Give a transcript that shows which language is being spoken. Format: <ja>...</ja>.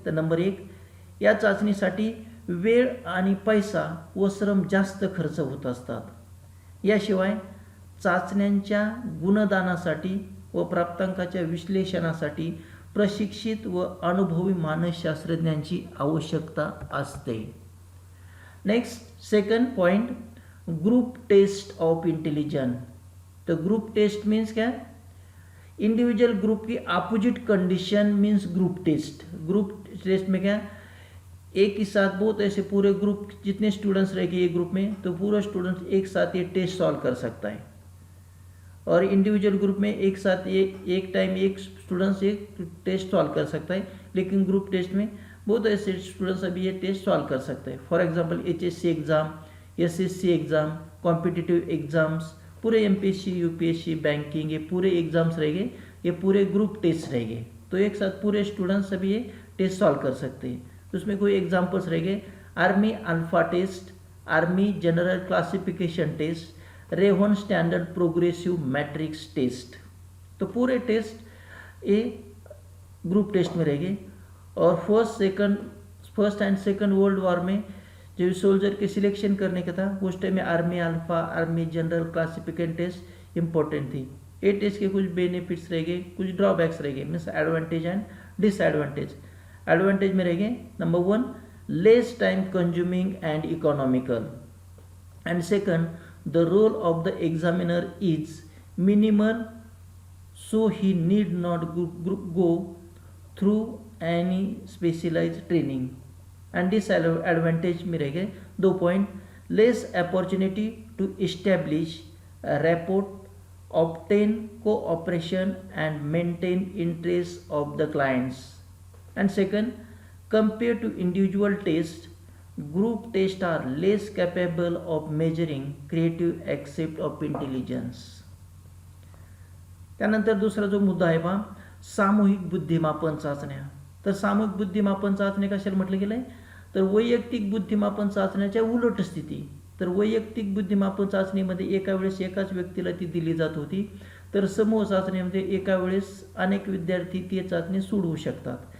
<mr>तर नंबर 1, या चाचणीसाठी वेळ आणि पैसा व श्रम जास्त खर्च होत असतात. याशिवाय चाचण्यांच्या गुणदानासाठी व प्राप्तांकाच्या विश्लेषणासाठी प्रशिक्षित व अनुभवी मानसशास्त्रज्ञांची आवश्यकता असते.</mr> <en>Next, second point, group test of intelligence.</en> <hi>तो ग्रुप टेस्ट मीन्स क्या, इंडिविजुअल ग्रुप की opposite condition means group test. Group test में क्या, एक ही साथ बहुत ऐसे पूरे ग्रुप जितने स्टूडेंट्स रहेंगे एक ग्रुप में, तो पूरा स्टूडेंट्स एक साथ ये टेस्ट सॉल्व कर सकता है. और इंडिविजुअल ग्रुप में एक साथ एक टाइम एक स्टूडेंट्स एक टेस्ट सॉल्व कर सकता है. लेकिन ग्रुप टेस्ट में बहुत ऐसे स्टूडेंट्स अभी ये टेस्ट सॉल्व कर सकते हैं. For example HSC exam, SSC exam, competitive exams, पूरे MPSC, UPSC, बैंकिंग, ये पूरे एग्ज़ाम्स रहेंगे, ये पूरे ग्रुप टेस्ट रहेंगे. तो एक साथ पूरे स्टूडेंट्स सभी ये टेस्ट सॉल्व कर सकते हैं. तो उसमें कोई एग्जाम्पल्स रहेंगे, army alpha test, army general classification test, Raven standard progressive matrix test. तो पूरे टेस्ट ये ग्रुप टेस्ट में रहेंगे. और first and second world war में जो सोल्जर के सिलेक्शन करने का था उस टाइम में army alpha, army general classification taste important थी. ये टेस्ट के कुछ बेनिफिट्स रहेंगे, कुछ ड्रॉबैक्स रहेंगे, means advantage and disadvantage.</hi> <en>advantage</en> <hi>में रहेंगे,</hi> <en>Number 1, less time consuming and economical. And second, the role of the examiner is minimal, so he need not go through any specialized training. And disadvantage</en> <hi>में रहेंगे</hi> <en>2 point, less opportunity to establish a rapport, obtain cooperation and maintain interest of the clients. And second, compared to individual tests, group tests are less capable of measuring creative aspect of intelligence.</en> <mr>त्यानंतर दुसरा जो मुद्दा आहे पहा, सामूहिक बुद्धिमापन चाचण्या. तर सामूहिक बुद्धिमापन चाचण्या कशाला म्हटलं गेलं आहे, तर वैयक्तिक बुद्धिमापन चाचण्याच्या उलट स्थिती. तर वैयक्तिक बुद्धिमापन चाचणीमध्ये एका वेळेस एकाच व्यक्तीला ती दिली जात होती, तर समूह चाचणीमध्ये एका वेळेस अनेक विद्यार्थी ती चाचणी सोडवू शकतात.</mr>